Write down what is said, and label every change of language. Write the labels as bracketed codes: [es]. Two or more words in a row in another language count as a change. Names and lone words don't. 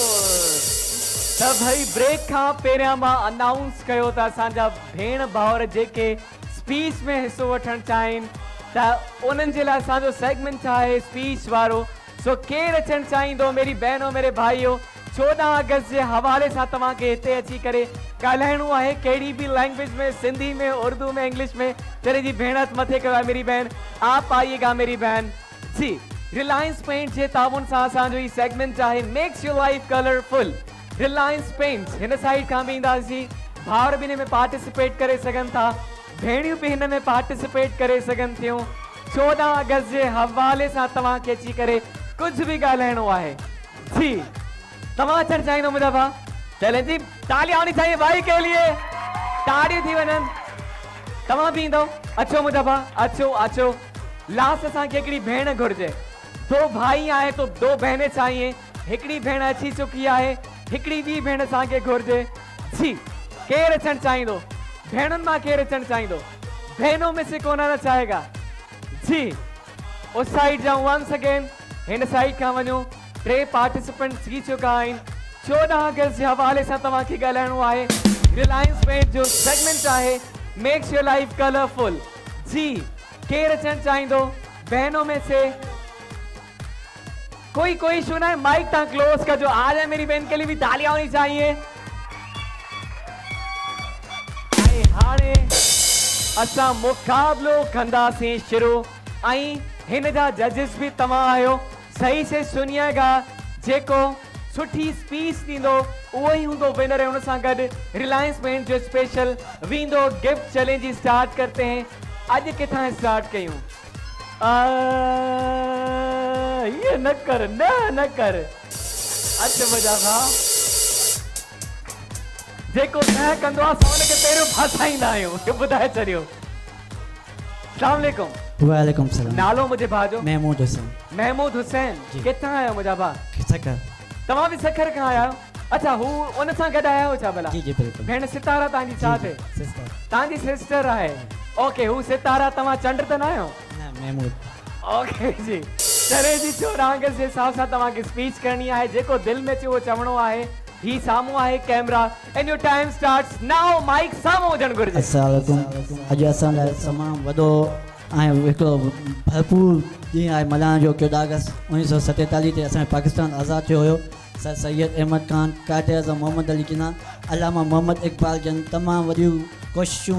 [sd] त भाई ब्रेक खां पहिरियां मां अनाउंस कयो त असांजा भेण भाउर जेके स्पीच में हिस्सो वठणु चाहिनि त उन्हनि जे लाइ असांजो सेगमेंट आहे स्पीच वारो। सो केरु अचणु चाहींदो? [ur] میری بہنو، میرے بھائیو, [sd] 14 अगस्त जे हवाले सां तव्हांखे हिते अची करे ॻाल्हाइणो आहे, कहिड़ी बि लैंग्वेज में, सिंधी में, उर्दू में, इंग्लिश में। चले जी, भेण हथ मथे कयो आहे [ur] میری بہن۔ آپ آئیے گا میری بہن جی. [sd] रिलायंस पेंट जे ताउन सां असांजो ही सेगमेंट आहे [en] makes your life colorful. [sd] रिलायंस पेंट्स हिन साइड खां बि ईंदासीं। भाउर बि हिन में पार्टिसिपेट करे सघनि था, भेणियूं बि हिन में पार्टिसिपेट करे सघनि थियूं। 14 अगस्त जे हवाले सां तव्हांखे अची करे [ur] کچھ بھی [sd] ॻाल्हाइणो आहे जी। तव्हां अचणु चाहींदो मुंहिंजा भाउ? [ur] چلے جی، تالیاں ہونی چاہیے بھائی کے لیے. [sd] ताड़ियूं थी वञनि। तव्हां बि ईंदव अचो मुंहिंजा भाउ अचो अचो लास्ट असांखे हिकिड़ी भेण घुरिजे [ur] دو بھائی [sd] आहे [ur] تو دو بہنیں چاہیے [sd] हिकिड़ी भेण अची चुकी आहे हिकिड़ी ॿी भेण असांखे घुरिजे जी केरु अचणु चाहींदो भेणुनि मां केरु अचणु चाहींदो [ur] بہنوں میں سے کون آنا چاہے گا جی اس سائیڈ جاؤں [en] once again [sd] हिन साइड खां वञो 3 पार्टिसिपेंट थी चुका आहिनि 14 अगस्त जे हवाले सां तव्हांखे ॻाल्हाइणो आहे रिलायंस पेंट जो सेगमेंट आहे [en] makes your life colorful [sd] जी केरु अचणु चाहींदो [ur] بہنوں میں سے کوئی ایشو نہ ہے مائیک تا کلوز کر جو آ جائے میری بہن کے لیے بھی تالیاں ہونی چاہیے [sd] हाणे असां मुकाबलो कंदासीं शुरू आई हिन जा जजिस भी तव्हां आहियो [ur] صحیح سے سنیے گا [sd] जेको सुठी स्पीच दींदो उहो ही हूंदो विनर है उन सां गॾु रिलायंस पेंट जो स्पेशल वींदो गिफ्ट [ur] چیلنج اسٹارٹ کرتے ہیں [sd] आज किथां स्टार्ट कयूं ये न कर अच्छा बजा भाउ जेको न कंदो आहे असां हुनखे पहिरियों फसाईंदा आहियूं ॿुधाए छॾियो [ar] السلام علیکم وعلیکم سلام [sd] नालो मुंहिंजे भाउ जो महमूद हुसैन महमूद हुसैन किथां आहियो मुंहिंजा भाउ सकर तव्हां बि सखर खां आया आहियो अच्छा हू उन सां गॾु आया हो छा भला जी जी बिल्कुल भेण सितारा तव्हांजी छा थिए सिस्टर तव्हांजी सिस्टर आहे ओके हू सितारा तव्हां चंड त न आहियो ना महमूद ओके जी चले जी 14 अगस्त जे हिसाब सां तव्हांखे स्पीच करणी आहे जेको दिलि में अचे उहो चवणो आहे ही साम्हूं आहे कैमरा [en] and your time starts now [sd] माइक साम्हूं हुजणु घुरिजे [ar] السلام علیکم [sd] अॼु असां लाइ तमामु वॾो ऐं हिकिड़ो भरपूर ॾींहुं आहे मल्हाइण जो 14 अगस्त 1947 ते असांजो पाकिस्तान आज़ादु थियो हुयो सर सैयद अहमद ख़ान कायदे आज़म मोहम्मद अली जिन्ना अलामा मोहम्मद इक़बाल जन तमामु वॾियूं कोशिशूं